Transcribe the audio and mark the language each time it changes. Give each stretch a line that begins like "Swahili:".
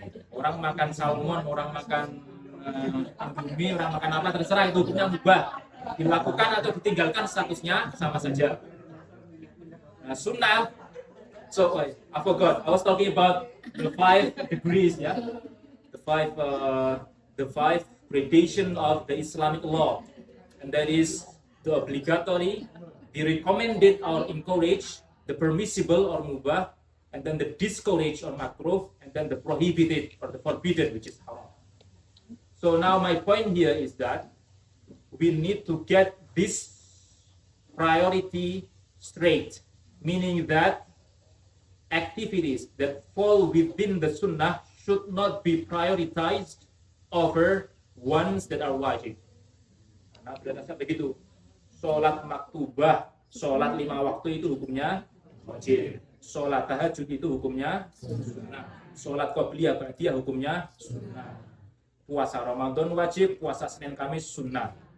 Indonesian: Orang makan salmon, orang makan indomie, orang makan apa terserah, itu hukumnya mubah. Dilakukan atau ditinggalkan statusnya sama saja.
English: Nah, sunnah. So I forgot. I was talking about the 5 degrees, ya. The five gradation of the Islamic law, and that is the obligatory, the recommended or encouraged, the permissible or mubah, and then the discouraged or makruh, and then the prohibited or the forbidden, which is haram. So now my point here is that we need to get this priority straight, meaning that activities that fall within the sunnah should not be prioritized over ones that are wajib.
Indonesian: Nah, berdasarkan begitu, sholat maktubah, sholat 5 waktu itu hukumnya wajib. Sholat tahajud itu hukumnya sunnah. Sholat qobliyah ba'diyah hukumnya sunnah. Puasa Ramadan wajib, puasa Senin Kamis sunnah.